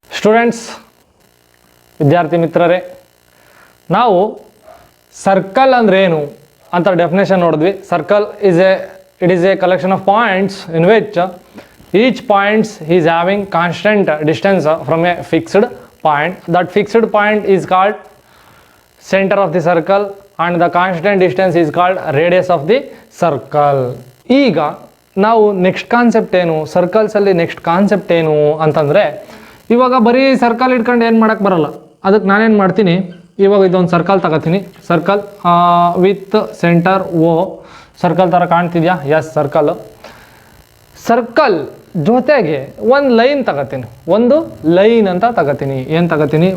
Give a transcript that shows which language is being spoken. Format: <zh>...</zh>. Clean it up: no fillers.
<kn>Students, ವಿದ್ಯಾರ್ಥಿ ಮಿತ್ರರೇ, ನಾವು ಸರ್ಕಲ್ ಅಂದ್ರೆ ಏನು ಅಂತ ಡೆಫಿನೇಷನ್ ನೋಡಿದ್ವಿ.</kn> <en>Circle it is a collection of points in which each points is having constant distance from a fixed point. That fixed point is called center of the circle and the constant distance is called radius of the circle.</en> <kn>ಈಗ ನಾವು next concept ಏನು, ಸರ್ಕಲ್ಸಲ್ಲಿ next concept ಏನು ಅಂತಂದರೆ, ಇವಾಗ ಬರೀ circle ಇಟ್ಕೊಂಡು ಏನು ಮಾಡೋಕ್ಕೆ ಬರಲ್ಲ. ಅದಕ್ಕೆ ನಾನೇನು ಮಾಡ್ತೀನಿ, ಇವಾಗ ಇದೊಂದು ಸರ್ಕಲ್ ತಗೋತೀನಿ. Circle with centre O, circle ಥರ ಕಾಣ್ತಿದ್ಯಾ? ಎಸ್, ಸರ್ಕಲ್ ಜೊತೆಗೆ ಒಂದು ಲೈನ್ ತಗೋತೀನಿ, ಒಂದು ಲೈನ್ ಅಂತ ತಗೋತೀನಿ. ಏನು ತಗೋತೀನಿ?</kn>